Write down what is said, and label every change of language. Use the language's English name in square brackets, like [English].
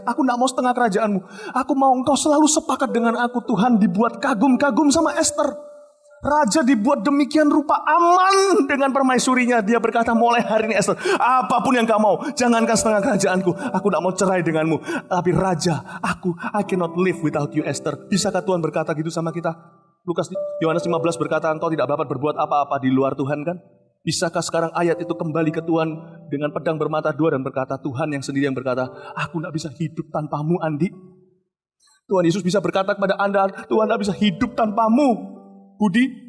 [Indonesian] Aku gak mau setengah kerajaanmu. Aku mau engkau selalu sepakat dengan aku. Tuhan dibuat kagum-kagum sama Esther. Raja dibuat demikian rupa, aman dengan permaisurinya. Dia berkata, mulai hari ini Esther, apapun yang kau mau, jangankan setengah kerajaanku. Aku gak mau cerai denganmu. Tapi Raja, [English] I cannot live without you Esther. [Indonesian] Bisakah Tuhan berkata gitu sama kita? Yohanes 15 berkata, engkau tidak dapat berbuat apa-apa di luar Tuhan kan? Bisakah sekarang ayat itu kembali ke Tuhan dengan pedang bermata dua dan berkata, Tuhan yang sendiri yang berkata, aku tidak bisa hidup tanpamu Andi. Tuhan Yesus bisa berkata kepada Anda, Tuhan tidak bisa hidup tanpamu Budi.